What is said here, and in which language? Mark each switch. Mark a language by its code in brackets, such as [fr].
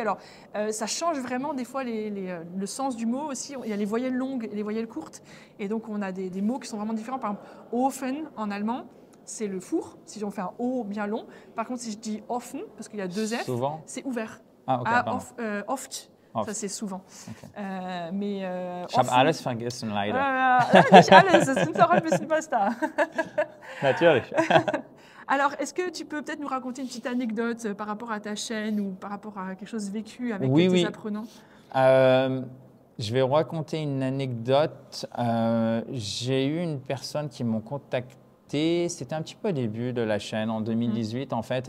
[fr] Alors, ça change vraiment des fois le sens du mot aussi. Il y a les voyelles longues et les voyelles courtes. Et donc, on a des mots qui sont vraiment différents. Par exemple, Ofen en allemand, c'est le four, si on fait un O bien long. Par contre, si je dis offen, parce qu'il y a 2 F, c'est ouvert. Ah, ok, oft, ça c'est souvent. Okay. Mais [de] ich habe alles vergessen, leider. Nicht alles, es sind auch ein bisschen was da. Natürlich. [fr] Alors, est-ce que tu peux peut-être nous raconter une petite anecdote par rapport à ta chaîne ou par rapport à quelque chose vécu avec tes apprenants? Je vais raconter une anecdote. J'ai eu une personne qui m'a contacté. C'était un petit peu au début de la chaîne, en 2018 en fait.